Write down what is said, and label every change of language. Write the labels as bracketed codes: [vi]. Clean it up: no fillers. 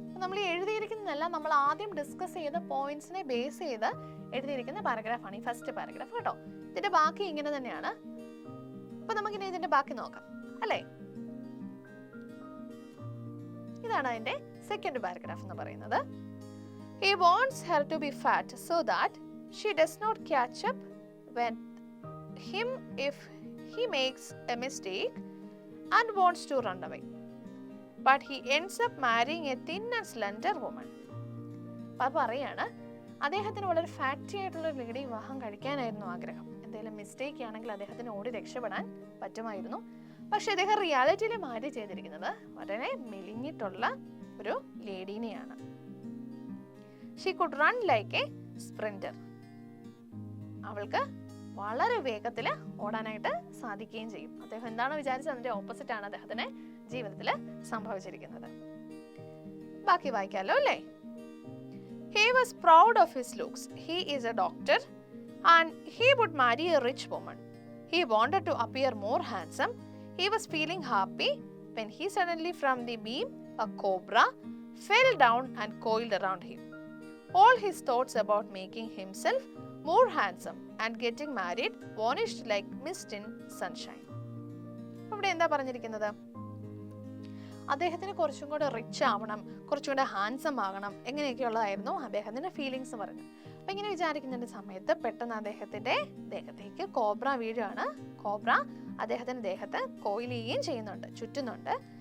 [ml] നമ്മൾ ഈ എഴുതിയിരിക്കുന്നതെല്ലാം നമ്മൾ ആദ്യം ഡിസ്കസ് ചെയ്ത പോയിന്റ്സിനെ ബേസ് ചെയ്ത് എഴുതിയിരിക്കുന്ന പാരഗ്രാഫാണ് ഈ ഫസ്റ്റ് പാരഗ്രാഫ് കേട്ടോ. ഇതിന്റെ ബാക്കി ഇങ്ങനെ തന്നെയാണ്. അപ്പൊ നമുക്കിനി ഇതിന്റെ ബാക്കി നോക്കാം അല്ലേ? ഇതാണ് അതിന്റെ സെക്കൻഡ് പാരഗ്രാഫ് എന്ന് പറയുന്നത്. [en] He wants her to be fat so that she does not catch up with him if he makes a mistake and wants to run away. But he ends up marrying a thin and slender woman. [ml] അപ്പോൾ പറയാണ് അദ്ദേഹത്തിന് വളരെ fatty ആയിട്ടുള്ള ഒരു lady വിവാഹം കഴിക്കാനായിരുന്നു ആഗ്രഹം. എന്തെങ്കിലും mistake ആണെങ്കിൽ അദ്ദേഹത്തിന് ഓടി രക്ഷപ്പെടാൻ പറ്റുമായിരുന്നു. പക്ഷെ അദ്ദേഹം റിയാലിറ്റിയിൽ മാരി ചെയ്തിരിക്കുന്നത് വളരെ മെലിഞ്ഞിട്ടുള്ള ഒരു ലേഡീനെയാണ്. [en] She could run like a sprinter. [ml] അവൾക്ക് വളരെ വേഗത്തിൽ ഓടാനായിട്ട് സാധിക്കുകയും ചെയ്യും. അദ്ദേഹം എന്താണോ വിചാരിച്ചത് അതിന്റെ ഓപ്പോസിറ്റ് ആണ് അദ്ദേഹത്തിന്റെ ജീവിതത്തിൽ സംഭവിച്ചിരിക്കുന്നത്. ബാക്കി വായിക്കാമല്ലോ അല്ലേ? [en] He was proud of his looks. He is a doctor and he would marry a rich woman. He wanted to appear more handsome. He was feeling happy when he suddenly from the beam a cobra fell down and coiled around him. All his thoughts about making himself more handsome and getting married vanished like mist in sunshine. [ml] ഇവിടെ എന്താ പറഞ്ഞിരിക്കുന്നത്? അദ്ദേഹത്തിന് കുറച്ചും കൂടെ rich ആവണം, കുറച്ചും കൂടെ handsome ആകണം, എങ്ങനെയൊക്കെയുള്ളതായിരുന്നു അദ്ദേഹത്തിന്റെ ഫീലിങ്സ് പറഞ്ഞു. അപ്പൊ ഇങ്ങനെ വിചാരിക്കുന്ന സമയത്ത് പെട്ടെന്ന് അദ്ദേഹത്തിന്റെ ദേഹത്തേക്ക് കോബ്ര വീഴുകയാണ്. കോബ്ര അദ്ദേഹത്തിന്റെ ദേഹത്ത് കോയിൽ ചെയ്യുകയും ചെയ്യുന്നുണ്ട്, ചുറ്റുന്നുണ്ട്.